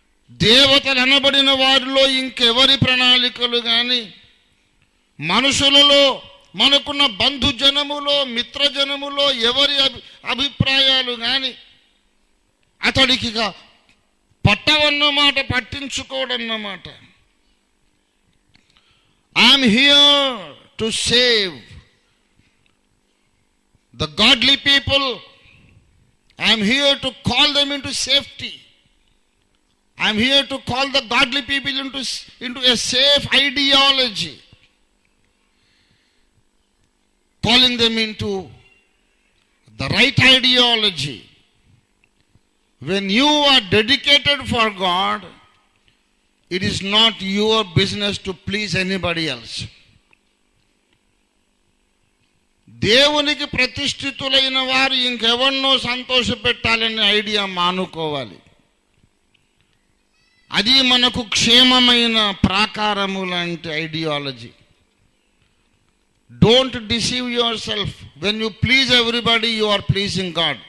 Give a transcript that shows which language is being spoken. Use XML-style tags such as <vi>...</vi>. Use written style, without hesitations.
<te>దేవతలు అనబడిన వారిలో ఇంకెవరి ప్రణాళికలు కానీ, మనుషులలో, మనకున్న బంధుజనములో, మిత్రజనములో ఎవరి అభిప్రాయాలు కానీ అతడికి పట్టవన్నమాట, పట్టించుకోడన్నమాట.</te> <en>I'm here to save the godly people. I am here to call them into safety. I am here to call the godly people into a safe ideology, calling them into the right ideology. When you are dedicated for God, it is not your business to please anybody else.</en> <te>దేవునికి ప్రతిష్ఠితులైన వారు ఇంకెవరినో సంతోషపెట్టాలనే idea మానుకోవాలి. అది మనకు క్షేమమైన ప్రాకారము లాంటి ideology.</te> <en>Don't deceive yourself. When you please everybody you are pleasing God.</en>